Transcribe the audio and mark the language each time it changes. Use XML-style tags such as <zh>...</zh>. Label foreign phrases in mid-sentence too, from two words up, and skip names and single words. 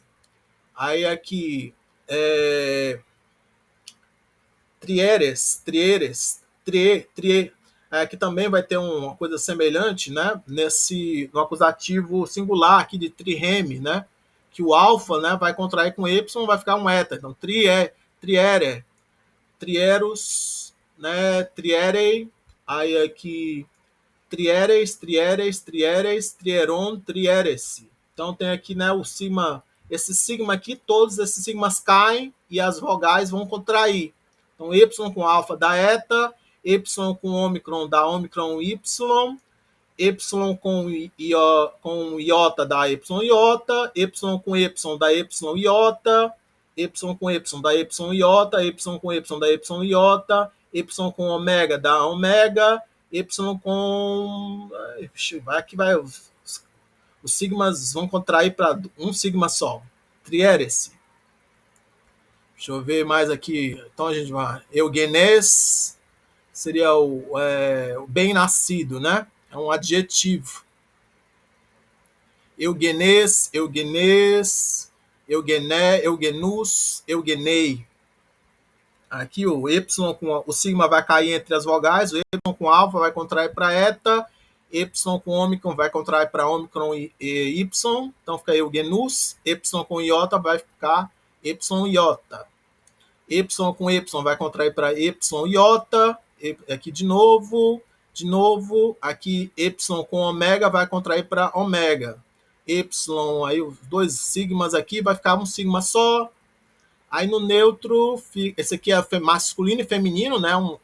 <pt>Aí aqui trieres, aqui também vai ter uma coisa semelhante, né? No acusativo singular aqui de trireme, né? Que o alfa, né, vai contrair com y, vai ficar um eta. Então,</pt> <el>τριήρη, τριήρους,</el> <pt>né? Trierei. Aí aqui trieres,</pt> <el>τριήρων, τριήρεσι.</el> <pt>Então tem aqui, né, o sigma, esse sigma aqui, todos esses sigmas caem e as vogais vão contrair. Então y com alfa dá eta, y com ômicron dá ômicron y, com iota dá y iota, y com y dá y iota, Y com Y dá Y iota, Y com Y dá Y iota, Y com ômega dá ômega, Y com... Aqui vai... Os sigmas vão contrair para um sigma só. Triérese. Deixa eu ver mais aqui. Então a gente vai... Eugenês seria o bem-nascido, né? É um adjetivo.</pt> <el>εὐγενής, εὐγενές, εὐγενῆ, εὐγενοῦς, εὐγενεῖ.</el> <pt>Aqui o Y com o sigma vai cair entre as vogais, o Y com alfa vai contrair para eta, Y com ômicron vai contrair para ômicron e Y, então fica eugenus, Y com iota vai ficar Y iota. Y com Y vai contrair para Y iota, aqui de novo, aqui Y com ômega vai contrair para ômega. Y, aí os dois sigmas aqui vai ficar um sigma só. Aí no neutro, esse aqui é masculino e feminino, né?</pt>